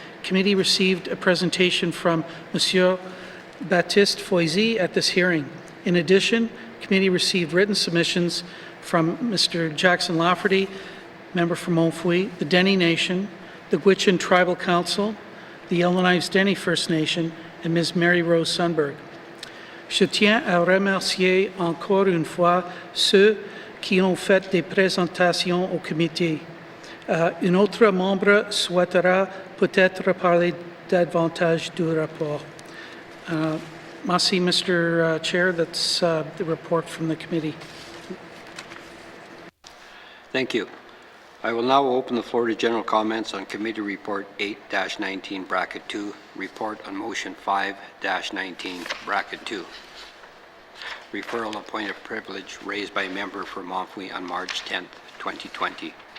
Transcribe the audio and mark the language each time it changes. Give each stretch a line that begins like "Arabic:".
English: Committee received a presentation from Monsieur Baptiste Foisy at this hearing. In addition, committee received written submissions from Mr. Jackson Lafferty, member from Montfouille, the Dene Nation, the Gwich'in Tribal Council, the Yellowknife Dene First Nation, and Ms. Mary Rose Sundberg.
French: Je tiens à remercier encore une fois ceux qui ont fait des présentations au comité. Un autre membre souhaitera peut-être parler davantage du rapport. Merci,
English: Mr. Chair. That's the report from the committee. Thank you. I will now open the floor to general comments on Committee Report 8-19, Bracket 2, Report on Motion 5-19, Bracket 2, Referral of Point of Privilege raised by a member for Montfouille on March 10, 2020.